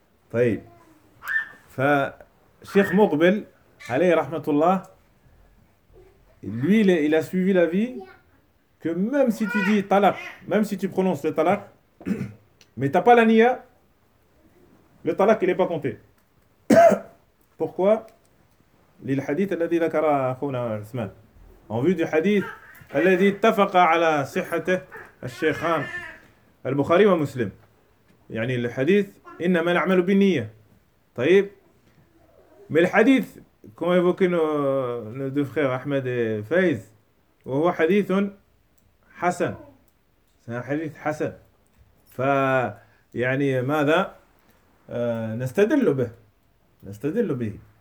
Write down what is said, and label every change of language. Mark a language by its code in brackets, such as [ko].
[ar] طيب فشيخ مقبل عليه رحمه الله [fr] lui il a suivi la vie que même si tu dis talak, même si tu prononces le talak mais t'as pas la niya, le talak il est pas compté. Pourquoi? [ar] للحديث الذي ذكره أخونا عثمان. [fr] En vue du hadith [ar] الذي اتفق على صحته الشيخان البخاري ومسلم. يعني الحديث إنما الأعمال بالنية. طيب. [fr] Mais le hadith, comme évoqué nos deux frères Ahmed et Faiz, [ar] وهو حديث حسن. [fr] C'est un hadith حسن. [ar] ف يعني ماذا؟ نستدل به. نستدل به.